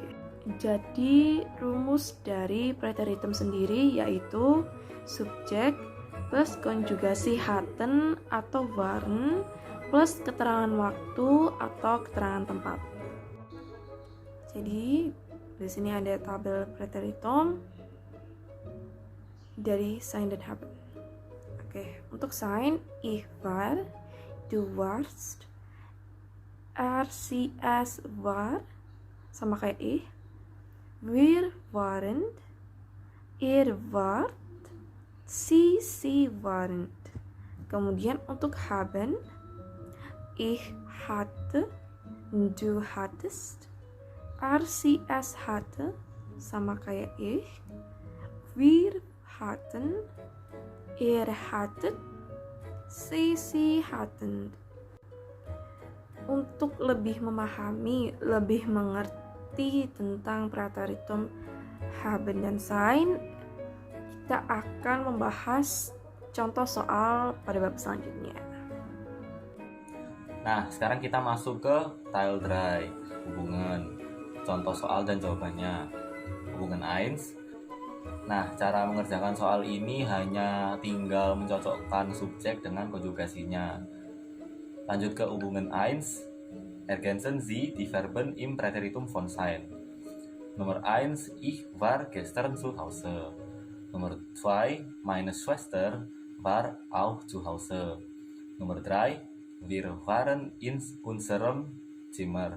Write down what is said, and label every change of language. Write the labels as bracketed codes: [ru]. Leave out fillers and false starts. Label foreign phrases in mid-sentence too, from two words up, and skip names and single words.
[id] Jadi rumus dari preteritum sendiri yaitu subjek plus konjugasi hatten atau waren plus keterangan waktu atau keterangan tempat. Jadi di sini ada tabel preteritum dari sein dan haben. [de] Oke, untuk sein ich war, du warst, RCS war [id] sama kayak [de] ich, wir waren, ihr wart, sie waren. [id] Kemudian untuk [de] haben, ich hatte, du hattest, RCS hatte [id] sama kayak [de] ich, wir hatten, ihr hattet, sie hatten. [id] Untuk lebih memahami, lebih mengerti tentang preteritum haben dan sein, kita akan membahas contoh soal pada bab selanjutnya. Nah, sekarang kita masuk ke Teil 3, hubungan, contoh soal dan jawabannya. Hubungan 1. Nah, cara mengerjakan soal ini hanya tinggal mencocokkan subjek dengan konjugasinya. Lanjut ke hubungan 1. [de] Ergänzen Sie die Verben im Präteritum von sein. [id] Nomor 1. [de] Ich war gestern zu Hause. [id] Nomor 2. [de] Meine Schwester war auch zu Hause. [id] Nomor 3. [de] Wir waren in unserem Zimmer.